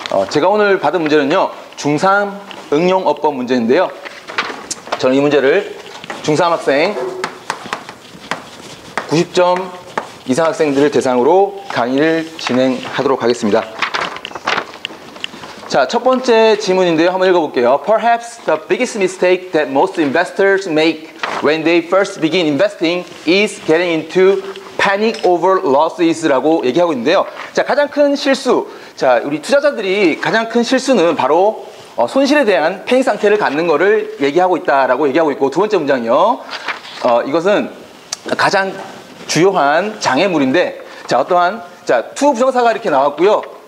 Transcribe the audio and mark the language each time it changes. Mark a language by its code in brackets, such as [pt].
[ko] 제가 오늘 받은 문제는요, 중3 응용어법 문제인데요. 저는 이 문제를 중3 학생 90점 이상 학생들을 대상으로 강의를 진행하도록 하겠습니다. 자, 첫 번째 질문인데요. 한번 읽어볼게요. [en] Perhaps the biggest mistake that most investors make when they first begin investing is getting into panic over losses [ko] 라고 얘기하고 있는데요. 자, 가장 큰 실수. 자, 우리 투자자들이 가장 큰 실수는 바로 손실에 대한 패닉 상태를 갖는 거를 얘기하고 있다라고 얘기하고 있고, 두 번째 문장이요. 이것은 가장 주요한 장애물인데, 자, 어떠한, 자, 투 부정사가 이렇게 나왔고요.